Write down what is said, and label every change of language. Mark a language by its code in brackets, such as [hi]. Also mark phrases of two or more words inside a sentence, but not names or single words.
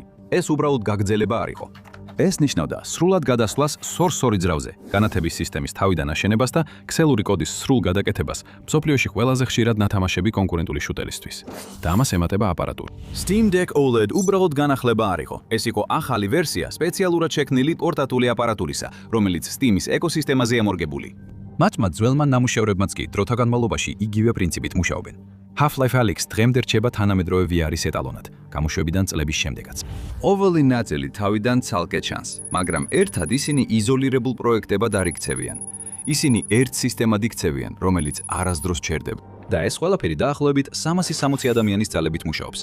[ka] ეს უბრალოდ გაგრძელება არ იყო. ეს ნიშნავდა სრულად გადასვლას Source-2 ძრავზე, განათების სისტემის თავიდან აშენებას და ქსელური კოდის სრულ გადაკეთებას მსოფლიოში ყველაზე ხშირად ნათამაშები კონკურენტული შუტერისთვის. და ამას ემატება აპარატურა. Steam Deck OLED უბრალოდ განახლება არ იყო. ეს იყო ახალი ვერსია სპეციალურად შექმნილი პორტატული აპარატურისა, რომელიც Steam-ის ეკოსისტემაზე ამორგებული. მათმა ძველმა ნამუშევრებმაც კი დროთა განმავლობაში იგივე პრინციპით მუშაობენ. Half-Life Alyx დღემდე რჩება თანამედროვე VR-ის ეტალონად, გამოშვებიდან წლების შემდეგაც. ყოველი ნაწილი თავიდან ცალკე ჩანს, მაგრამ ერთად ისინი იზოლირებულ პროექტებად არ იქცევიან. ისინი ერთ სისტემად იქცევიან, რომელიც არასდროს ჩერდება. და ეს ყველაფერი დაახლოებით 360 ადამიანის ძალებით მუშაობს.